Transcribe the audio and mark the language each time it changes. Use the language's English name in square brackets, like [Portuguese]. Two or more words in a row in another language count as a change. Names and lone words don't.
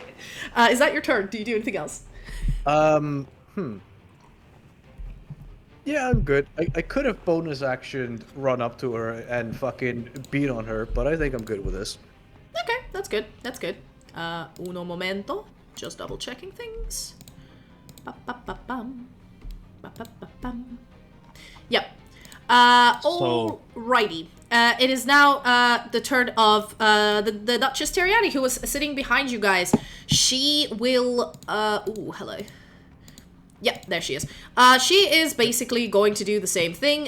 [English] Is that your turn? Do you do anything else? Yeah, I'm good. I could have bonus action run up to her and fucking beat on her, but I think I'm good with this. Okay, that's good. That's good. [Spanish] Uno momento. [English] Just double checking things. Ba-ba-ba-bum. Ba-ba-ba-bum. Yep. Alrighty. It is now the turn of the Duchess Terriani, who was sitting behind you guys. She will. Ooh, hello. Yep, there she is. She is basically going to do the same thing.